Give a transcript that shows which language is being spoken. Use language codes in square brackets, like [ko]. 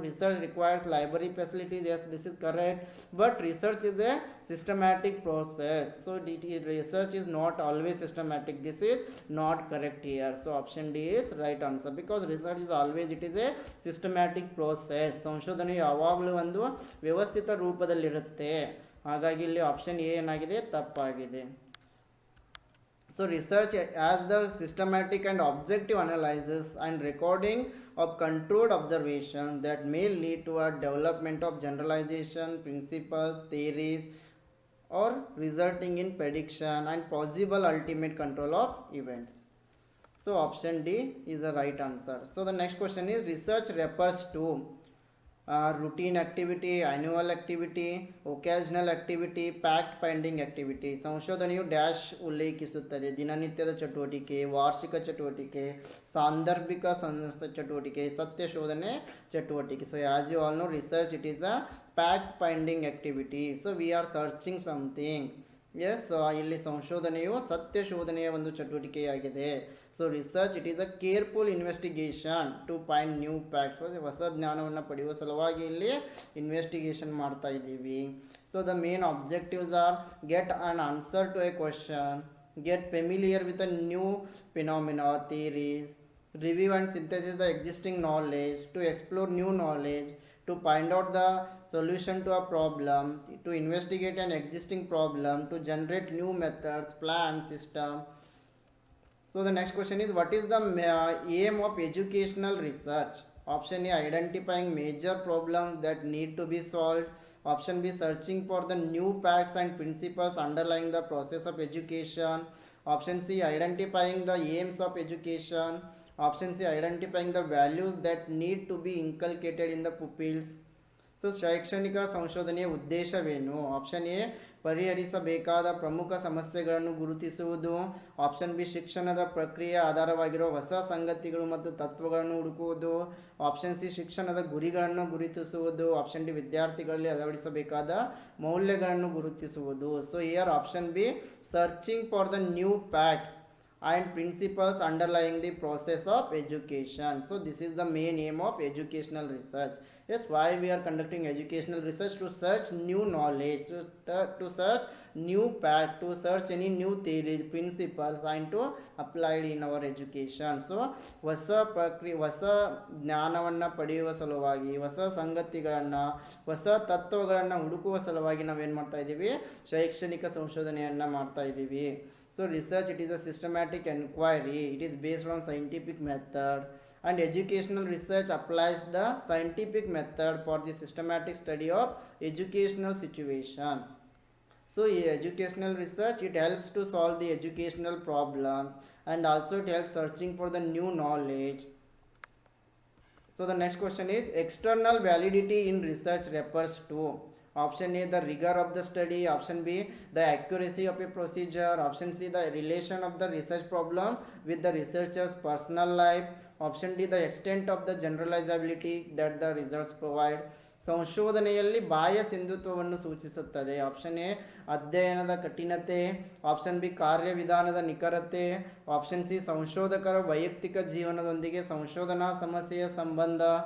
[en] Research requires library facilities. Yes, this is correct, but research is a systematic process. So research is not always systematic. This is not correct here. So option D is right answer, because research is always, it is a systematic process. [kn] ಸಂಶೋಧನೆ ಯಾವಾಗಲೂ ಒಂದು ವ್ಯವಸ್ಥಿತ ರೂಪದಲ್ಲಿರುತ್ತೆ. ಹಾಗಾಗಿ ಇಲ್ಲಿ option A ಏನಾಗಿದೆ ತಪ್ಪಾಗಿದೆ. [en] So research as the systematic and objective analysis and recording of controlled observation that may lead to a development of generalization, principles, theories, or resulting in prediction and possible ultimate control of events. So option D is the right answer. So the next question is, research refers to routine activity, annual activity, occasional activity, fact finding activity. [kn] ಸಂಶೋಧನೆಯು dash ಉಲ್ಲೇಖಿಸುತ್ತದೆ: ದಿನನಿತ್ಯದ ಚಟುವಟಿಕೆ, ವಾರ್ಷಿಕ ಚಟುವಟಿಕೆ, ಸಾಂದರ್ಭಿಕ ಚಟುವಟಿಕೆ, ಸತ್ಯ ಶೋಧನೆ ಚಟುವಟಿಕೆ. [en] So as you all know, research it is a fact finding activity. So we are searching something. [kn] S, ಇಲ್ಲಿ ಸಂಶೋಧನೆಯು ಸತ್ಯ ಶೋಧನೆಯ ಒಂದು ಚಟುವಟಿಕೆಯಾಗಿದೆ. [en] So research it is a careful investigation to find new facts. [kn] ಹೊಸ ಜ್ಞಾನವನ್ನು ಪಡೆಯುವ ಸಲುವಾಗಿ ಇಲ್ಲಿ ಇನ್ವೆಸ್ಟಿಗೇಷನ್ ಮಾಡ್ತಾ ಇದ್ದೀವಿ. [en] So the main objectives are get an answer to a question, get familiar with a new phenomena, theories, review and synthesize the existing knowledge, to explore new knowledge, to find out the solution to a problem, to investigate an existing problem, to generate new methods, plans, system. So the next question is, what is the aim of educational research? Option A, identifying major problems that need to be solved. Option B, searching for the new facts and principles underlying the process of education. Option C, identifying the aims of education. Option C, identifying the values that need to be inculcated in the pupils. [kn] So ಶೈಕ್ಷಣಿಕ ಸಂಶೋಧನೆಯ ಉದ್ದೇಶವೇನು? Option A, ಪರಿಹರಿಸಬೇಕಾದ ಪ್ರಮುಖ ಸಮಸ್ಯೆಗಳನ್ನು ಗುರುತಿಸುವುದು. Option B, ಶಿಕ್ಷಣದ ಪ್ರಕ್ರಿಯೆ ಆಧಾರವಾಗಿರುವ ಹೊಸ ಸಂಗತಿಗಳು ಮತ್ತು ತತ್ವಗಳನ್ನು ಹುಡುಕುವುದು. ಆಪ್ಷನ್ ಸಿ, ಶಿಕ್ಷಣದ ಗುರಿಗಳನ್ನು ಗುರುತಿಸುವುದು. ಆಪ್ಷನ್ ಡಿ, ವಿದ್ಯಾರ್ಥಿಗಳಲ್ಲಿ ಅಳವಡಿಸಬೇಕಾದ ಮೌಲ್ಯಗಳನ್ನು ಗುರುತಿಸುವುದು. [en] So here option B, searching for the new facts and principles underlying the process of education. So this is the main aim of educational research. Yes, why we are conducting educational research? To search new knowledge, to search new fact, to search any new theories, principles, and to apply it in our education. [kn] So ಹೊಸ ಜ್ಞಾನವನ್ನು ಪಡೆಯುವ ಸಲುವಾಗಿ, ಹೊಸ ಸಂಗತಿಗಳನ್ನು, ಹೊಸ ತತ್ವಗಳನ್ನು ಹುಡುಕುವ ಸಲುವಾಗಿ ನಾವೇನು ಮಾಡ್ತಾ ಇದ್ದೀವಿ? ಶೈಕ್ಷಣಿಕ ಸಂಶೋಧನೆಯನ್ನು ಮಾಡ್ತಾ ಇದ್ದೀವಿ. [en] So research, it is a systematic inquiry. It is based on scientific method, and educational research applies the scientific method for the systematic study of educational situations. So educational research, it helps to solve the educational problems, and also it helps searching for the new knowledge. So the next question is, external validity in research refers to. Option A, the rigor of the study. Option B, the accuracy of a procedure. Option C, the relation of the research problem with the researcher's personal life. Option D, the extent of the generalizability that the results provide. [kn] ಸಂಶೋಧನೆಯಲ್ಲಿ ಬಾಹ್ಯ ಸಿಂಧುತ್ವವನ್ನು ಸೂಚಿಸುತ್ತದೆ. Option A, ಅಧ್ಯಯನದ ಕಠಿಣತೆ. Option B, ಕಾರ್ಯವಿಧಾನದ ನಿಖರತೆ. Option C, ಸಂಶೋಧಕರ ವೈಯಕ್ತಿಕ ಜೀವನದೊಂದಿಗೆ ಸಂಶೋಧನಾ ಸಮಸ್ಯೆಯ ಸಂಬಂಧ.